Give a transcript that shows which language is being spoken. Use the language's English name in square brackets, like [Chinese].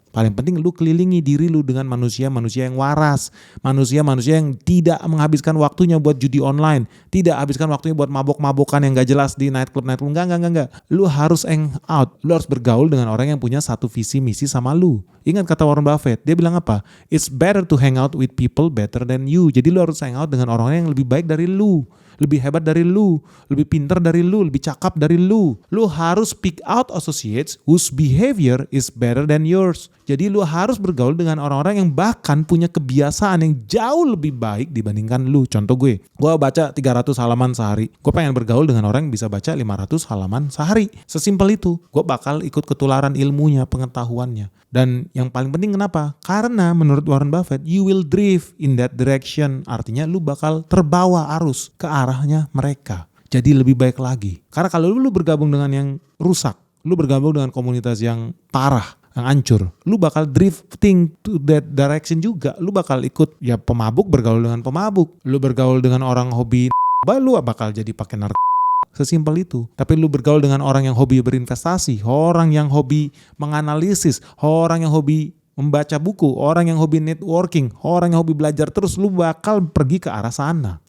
[Indonesian] Paling penting lu kelilingi diri lu dengan manusia-manusia yang waras. Manusia-manusia yang tidak menghabiskan waktunya buat judi online. Tidak habiskan waktunya buat mabok-mabokan yang gak jelas di nightclub. Enggak. Lu harus hang out. Lu harus bergaul dengan orang yang punya satu visi misi sama lu. Ingat kata Warren Buffett, dia bilang apa? [English] It's better to hang out with people better than you. [Indonesian] Jadi lu harus hang out dengan orang yang lebih baik dari lu. Lebih hebat dari lu, lebih pintar dari lu, lebih cakap dari lu. Lu harus [English] pick out associates whose behavior is better than yours. [Indonesian] Jadi lu harus bergaul dengan orang-orang yang bahkan punya kebiasaan yang jauh lebih baik dibandingkan lu. Contoh gue baca 300 halaman sehari. Gue pengen bergaul dengan orang yang bisa baca 500 halaman sehari. Sesimpel itu. Gue bakal ikut ketularan ilmunya, pengetahuannya. Dan yang paling penting kenapa? Karena menurut [English] Warren Buffett, you will drift in that direction. [Indonesian] Artinya lu bakal terbawa arus ke arahnya mereka. Jadi lebih baik lagi. Karena kalau lu bergabung dengan yang rusak, lu bergabung dengan komunitas yang parah, yang hancur, lu bakal [English] drifting to that direction [Indonesian] juga. Lu bakal ikut ya pemabuk bergaul dengan pemabuk. Lu bergaul dengan orang hobi lu bakal jadi pakai narkoba. Sesimpel itu. Tapi lu bergaul dengan orang yang hobi berinvestasi, orang yang hobi menganalisis, orang yang hobi membaca buku, orang yang hobi networking, orang yang hobi belajar terus, lu bakal pergi ke arah sana.